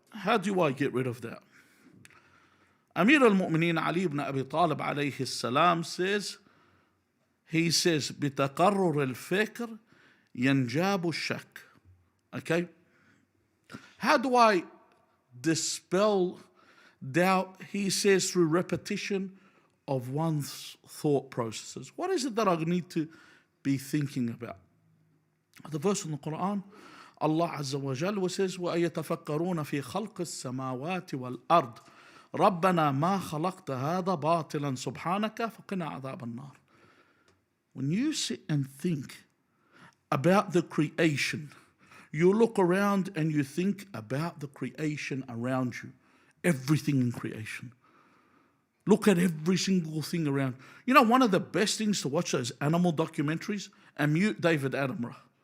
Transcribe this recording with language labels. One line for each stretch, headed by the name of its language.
English: How do I get rid of doubt? Amir al-Mu'mineen Ali ibn Abi Talib alayhi salam says, he says,
Arabic: بِتَقَرُّرِ الْفِكْرِ يَنْجَابُ الشَّكِّ.
English: Okay? How do I dispel doubt? He says through repetition of one's thought processes. What is it that I need to be thinking about? The verse in the Quran, Allah Azza wa Jalla says,
Arabic: وَأَيَتَفَكَّرُونَ فِي خَلْقِ السَّمَاوَاتِ وَالْأَرْضِ رَبَّنَا مَا خَلَقْتَ هَذَا بَاطِلًا سُبْحَانَكَ فَقِنَا عَذَابَ النَّارِ.
English: When you sit and think about the creation, you look around and you think about the creation around you, everything in creation. Look at every single thing around. You know, one of the best things to watch those animal documentaries, and mute David Attenborough.